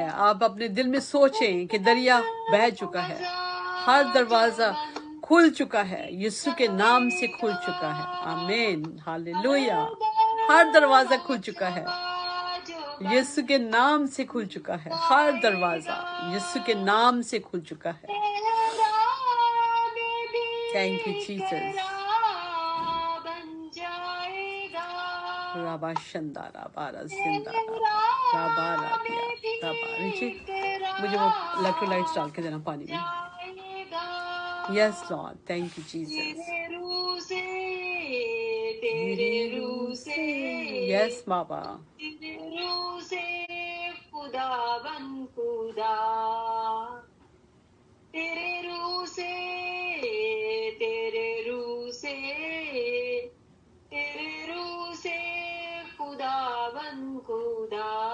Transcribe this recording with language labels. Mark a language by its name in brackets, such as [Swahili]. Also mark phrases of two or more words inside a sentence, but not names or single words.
[Urdu] آپ اپنے دل میں سوچیں کہ دریا بہہ چکا ہے, ہر دروازہ کھل چکا ہے, یسوع کے نام سے کھل چکا ہے. آمین. ہاللویا. ہر دروازہ کھل چکا ہے, یسوع کے نام سے کھل چکا ہے. ہر دروازہ یسوع کے نام سے کھل چکا ہے. [English] Thank you Jesus. رابا شندارا بارا زندارا رابا رابیا رابا. [Urdu] نیچے مجھے وہ الیکٹرولائٹس ڈال کے دینا پانی میں. [English] Yes Lord. Thank you Jesus. [Urdu] تیرے روح سے یس بابا. تیرے روح سے خداون خدا تیرے روح سے تیرے روح سے تیرے روح سے خداون خدا